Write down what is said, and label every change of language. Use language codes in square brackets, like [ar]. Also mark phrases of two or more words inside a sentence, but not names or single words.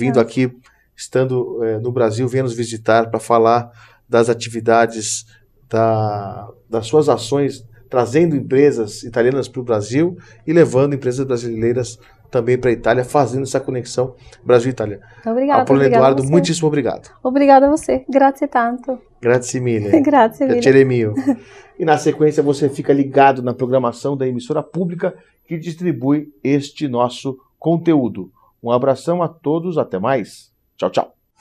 [pt] Vindo aqui, estando no Brasil, venha nos visitar para falar das atividades, das suas ações, trazendo empresas italianas para o Brasil e levando empresas brasileiras também para a Itália, fazendo essa conexão Brasil-Itália. Obrigada. Apolônia Edoardo, muitíssimo obrigado. Obrigada a você. [it] Grazie tanto. Grazie mille. Grazie mille. Piacere mio. [pt] E na sequência você fica ligado na programação da emissora pública que distribui este nosso conteúdo. Um abração a todos, até mais. Tchau, tchau.